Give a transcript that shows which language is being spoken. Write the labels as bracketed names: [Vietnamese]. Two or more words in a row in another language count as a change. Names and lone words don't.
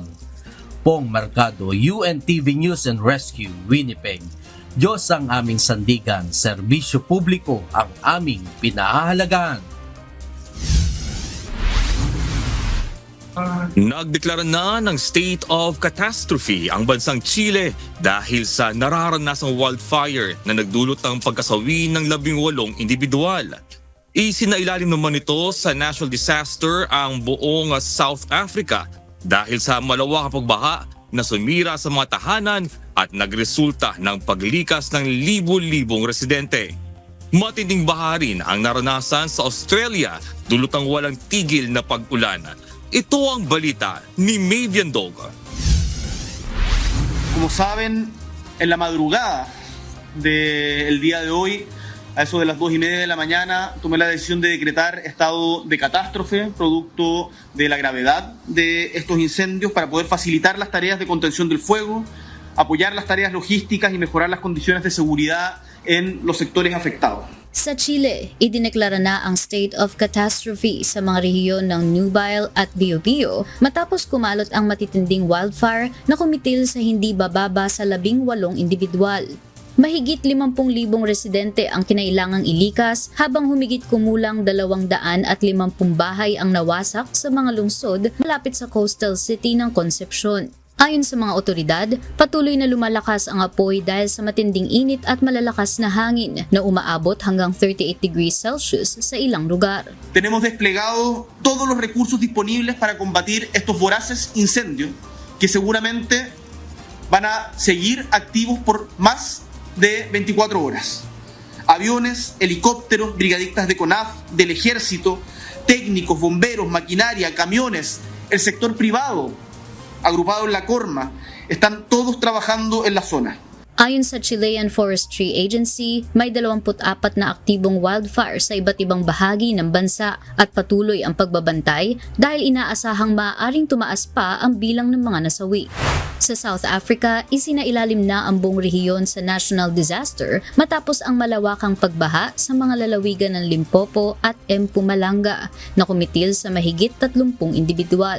[Filipino] Pong Mercado, UNTV News and Rescue, Winnipeg. Diyos ang aming sandigan, serbisyo publiko ang aming pinahahalagahan. Nagdeklara na ng [English] state of catastrophe [Filipino] ang bansang Chile dahil sa nararanasang wildfire na nagdulot ng pagkasawi ng 18 individual. Isinailalim naman ito sa [English] national disaster [Filipino] ang buong South Africa dahil sa malawakang pagbaha na sumira sa mga tahanan at nagresulta ng paglikas ng libo-libong residente. Matinding baha rin ang naranasan sa Australia dulot ng walang tigil na pag-ulan. Ito ang balita ni Mavian Dog. [Spanish] Como saben, en la madrugada del día de hoy, a eso de las 2:30 de la mañana, tomé la decisión de decretar estado de catástrofe producto de la gravedad de estos incendios para poder facilitar las tareas de contención del fuego, apoyar las tareas logísticas y mejorar las condiciones de seguridad en los sectores afectados. [Filipino] Sa Chile, idineklara na ang [English] state of catastrophe [Filipino] sa mga rehiyon ng Nubile at Biobío matapos kumalot ang matitinding wildfire na kumitil sa hindi bababa sa 18 individual. Mahigit 50,000 residente ang kinailangang ilikas habang humigit kumulang 250 bahay ang nawasak sa mga lungsod malapit sa [English] coastal city [Filipino] ng Concepcion. Ayon sa mga otoridad, patuloy na lumalakas ang apoy dahil sa matinding init at malalakas na hangin na umaabot hanggang 38 [English] degrees Celsius [Filipino] sa ilang lugar. [Spanish] Tenemos desplegado todos los recursos disponibles para combatir estos voraces incendios que seguramente van a seguir activos por más de 24 horas. Aviones, helicópteros, brigadistas de CONAF, del Ejército, técnicos, bomberos, maquinaria, camiones, el sector privado, agrupado en la Corma, están todos trabajando en la zona. [Filipino] Ayon sa Chilean Forestry Agency, may 24 na aktibong wildfire sa iba't ibang bahagi ng bansa at patuloy ang pagbabantay dahil inaasahang maaaring tumaas pa ang bilang ng mga nasawi. Sa South Africa, isinailalim na ang buong rehiyon sa [English] national disaster [Filipino] matapos ang malawakang pagbaha sa mga lalawigan ng Limpopo at Mpumalanga na kumitil sa mahigit 30 individual.